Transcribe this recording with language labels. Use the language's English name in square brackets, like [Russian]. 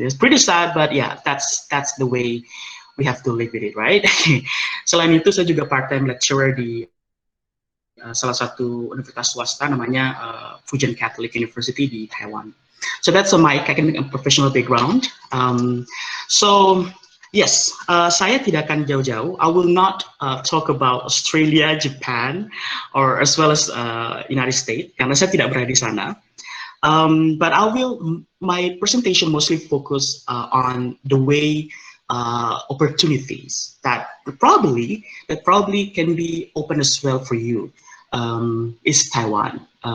[English] It's pretty sad, but yeah, that's the way we have to live with it, right? [Indonesian] Selain itu, saya juga [English] part-time lecturer [Indonesian] di salah satu universitas swasta namanya Fujian Catholic University di Taiwan. [English] So that's my academic and professional background. So yes, [Indonesian] saya tidak akan jauh-jauh. [English] I will not talk about Australia, Japan, or as well as United States, [Indonesian] karena saya tidak berada di sana. [English] But my presentation mostly focus on the way opportunities that probably can be open as well for you is Taiwan.